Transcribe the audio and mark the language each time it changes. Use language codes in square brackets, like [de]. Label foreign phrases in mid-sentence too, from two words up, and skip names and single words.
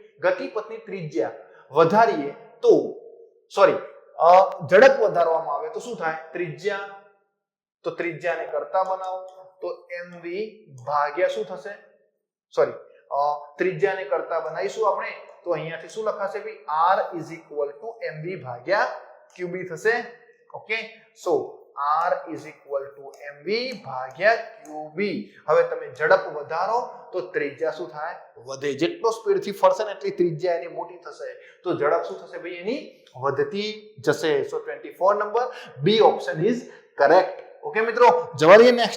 [gu] ગતિપથની ત્રિજ્યા વધારીએ તો ઝડપ વધારવામાં આવે તો શું થાય? ત્રિજ્યા. તો ત્રિજ્યાને કરતા બનાવો તો mv ભાગ્યા શું થશે? ત્રિજ્યાને કરતા બનાવીશું આપણે તો અહીંયાથી શું લખાશે ભાઈ? [en] r is equal to mv ભાગ્યા qb થશે. Okay, so r is equal to mv ભાગ્યા qb. [gu] હવે તમે ઝડપ વધારો તો ત્રિજ્યા શું થાય? વધે. જેટલો સ્પીડ થી ફરશે ને એટલી ત્રિજ્યા એની મોટી થશે તો ઝડપ શું થશે ભાઈ? એની વધતી જશે. [en] So 24 number B option is correct. [gu] ઓકે મિત્રો, જવા દઈએ નેક્સ્ટ.